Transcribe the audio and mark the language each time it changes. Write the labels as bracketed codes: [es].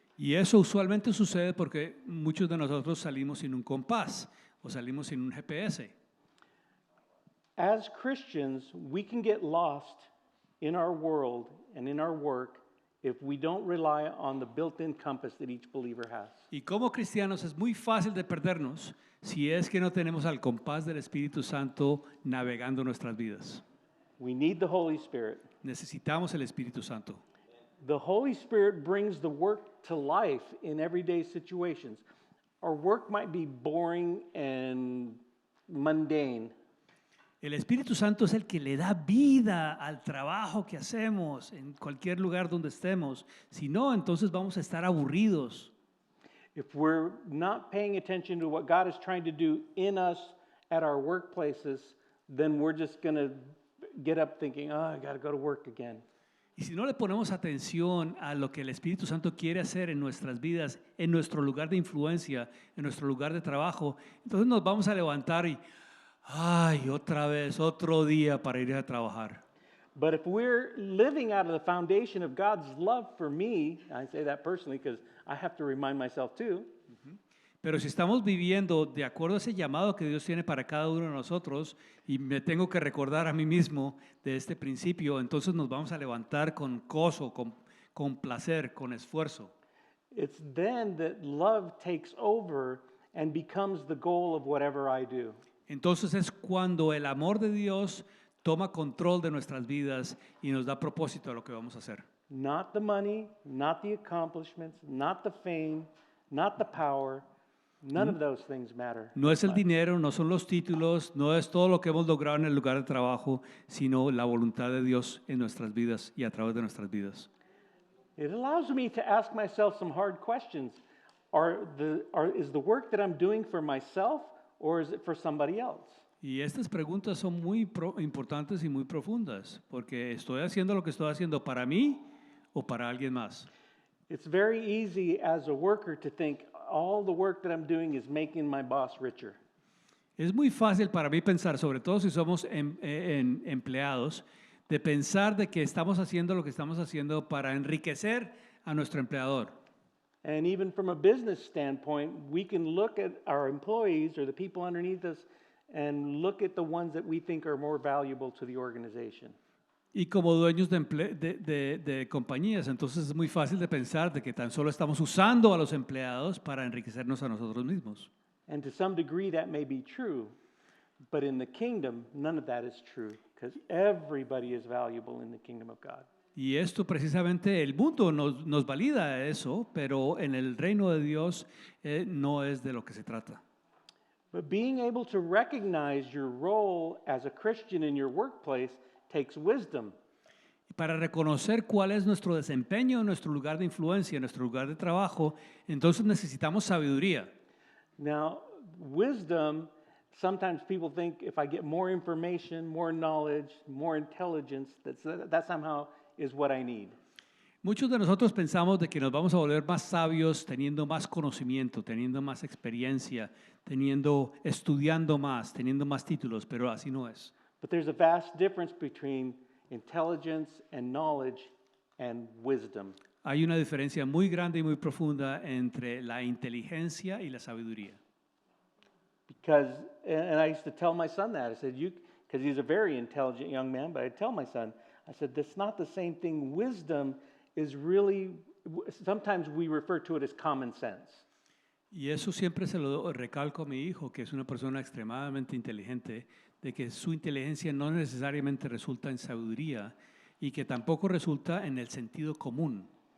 [es] Y eso usualmente sucede porque muchos de nosotros salimos sin un compás o salimos sin un GPS. [en] As Christians, we can get lost in our world and in our work if we don't rely on the built-in compass that each believer has. [es] Y como cristianos es muy fácil de perdernos si es que no tenemos al compás del Espíritu Santo navegando nuestras vidas. [en] We need the Holy Spirit. [es] Necesitamos el Espíritu Santo. [en] The Holy Spirit brings the work to life in everyday situations. Our work might be boring and mundane. [es] El Espíritu Santo es el que le da vida al trabajo que hacemos en cualquier lugar donde estemos. Si no, entonces vamos a estar aburridos. [en] If we're not paying attention to what God is trying to do in us at our workplaces, then we're just going to get up thinking, oh, I got to go to work again. [es] Y si no le ponemos atención a lo que el Espíritu Santo quiere hacer en nuestras vidas, en nuestro lugar de influencia, en nuestro lugar de trabajo, entonces nos vamos a levantar y, ay, otra vez, otro día para ir a trabajar. [en] But if we're living out of the foundation of God's love for me, I say that personally because I have to remind myself too. [es] Pero si estamos viviendo de acuerdo a ese llamado que Dios tiene para cada uno de nosotros, y me tengo que recordar a mí mismo de este principio, entonces nos vamos a levantar con gozo, con placer, con esfuerzo. [en] It's then that love takes over and becomes the goal of whatever I do. [es] Entonces es cuando el amor de Dios toma control de nuestras vidas y nos da propósito a lo que vamos a hacer. [en] Not the money, not the accomplishments, not the fame, not the power. None of those things matter. [es] No es el dinero, no son los títulos, no es todo lo que hemos logrado en el lugar de trabajo, sino la voluntad de Dios en nuestras vidas y a través de nuestras vidas. [en] It allows me to ask myself some hard questions. Is the work that I'm doing for myself or is it for somebody else? [es] Y estas preguntas son muy importantes y muy profundas, porque ¿estoy haciendo lo que estoy haciendo para mí o para alguien más? [en] It's very easy as a worker to think all the work that I'm doing is making my boss richer. [es] Es muy fácil para mí pensar, sobre todo si somos empleados, de pensar de que estamos haciendo lo que estamos haciendo para enriquecer a nuestro empleador. [en] And even from a business standpoint, we can look at our employees or the people underneath us and look at the ones that we think are more valuable to the organization. [es] Y como dueños de compañías, entonces es muy fácil de pensar de que tan solo estamos usando a los empleados para enriquecernos a nosotros mismos. [en] And to some degree that may be true, but in the kingdom, none of that is true because everybody is valuable in the kingdom of God. [es] Y esto precisamente, el mundo nos valida eso, pero en el reino de Dios no es de lo que se trata. [en] But being able to recognize your role as a Christian in your workplace takes wisdom. [es] Y para reconocer cuál es nuestro desempeño, nuestro lugar de influencia, nuestro lugar de trabajo, entonces necesitamos sabiduría. [en] Now, wisdom, sometimes people think if I get more information, more knowledge, more intelligence, that somehow is what I need. [es] Muchos de nosotros pensamos de que nos vamos a volver más sabios teniendo más conocimiento, teniendo más experiencia, estudiando más, teniendo más títulos, pero así no es. [en] But there's a vast difference between intelligence and knowledge and wisdom. [es] Hay una diferencia muy grande y muy profunda entre la inteligencia y la sabiduría. [en] Because, and I used to tell my son that, I said, because he's a very intelligent young man, but I tell my son, I said, that's not the same thing. Wisdom is really, sometimes we refer to it as common sense. [es] Y eso siempre se lo recalco a mi hijo, que es una persona extremadamente inteligente, de que su inteligencia no necesariamente resulta en sabiduría y que tampoco resulta en el sentido común.